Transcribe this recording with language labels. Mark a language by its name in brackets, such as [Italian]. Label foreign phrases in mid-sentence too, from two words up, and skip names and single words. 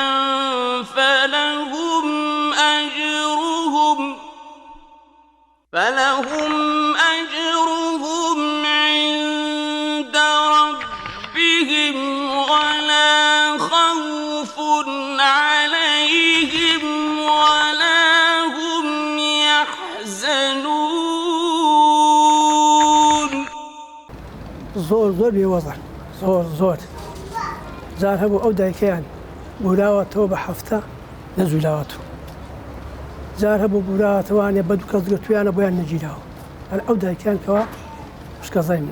[Arabic] فلهم أجرهم عند ربهم ولا خوف عليهم ولا هم يحزنون. [Central Kurdish] زۆر بێوەزن، زۆر جار هەبوو ئەو دایکەیان بوراوەتەوە بە هەفتە نەجوولاوەتەوە، جار هەبوو بوراوەتەوانێ بە دوو کەس گرتویانە بۆیان نەگیراوە، هەر ئەو دایکیان کەوا شکەزای منە.